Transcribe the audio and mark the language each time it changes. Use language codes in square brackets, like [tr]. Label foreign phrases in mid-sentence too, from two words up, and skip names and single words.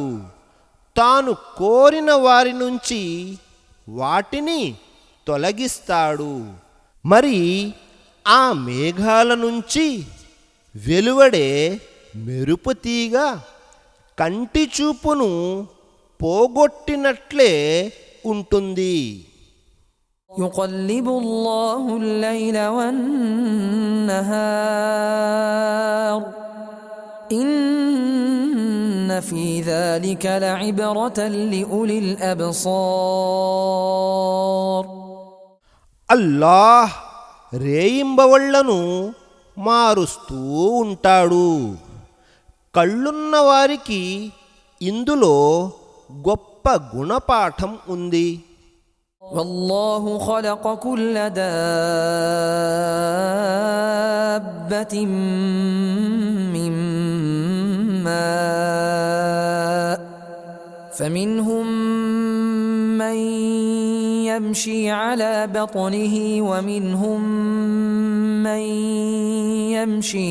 [te] తాను కోరిన వారి నుంచి వాటిని తొలగిస్తాడు. మరి ఆ మేఘాల నుంచి వెలువడే మెరుపు తీగ కంటి చూపును పోగొట్టినట్లే ఉంటుంది. [ar] يقلب الله الليل والنهار إن في ذلك لعبرة لأولي الأبصار. [te] అల్లాహ్ రేయింబవళ్లను మారుస్తూ ఉంటాడు. కళ్ళున్న వారికి ఇందులో గొప్ప గుణపాఠం ఉంది. [ar] والله خلق كل دابة من ماء فمنهم من يمشي على بطنه ومنهم من يمشي